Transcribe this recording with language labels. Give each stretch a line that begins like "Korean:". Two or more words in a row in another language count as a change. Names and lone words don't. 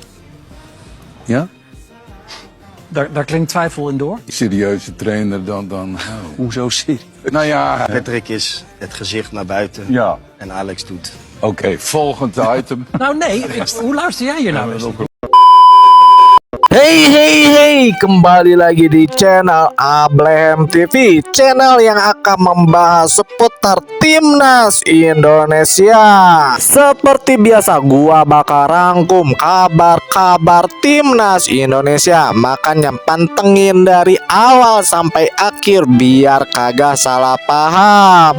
Dutch: Ja? Daar klinkt twijfel in door. Serieuze trainer dan. Hoezo serieus? Nou ja, Patrick is het gezicht naar buiten ja. en Alex doet. Oké, volgend item. Nou nee, hoe luister jij hier nou?
Indonesian: Hey, kembali lagi di channel Ablehem TV, channel yang akan membahas seputar Timnas Indonesia. Seperti biasa, gua bakal rangkum kabar-kabar Timnas Indonesia, makanya pantengin dari awal sampai akhir biar kagak salah paham.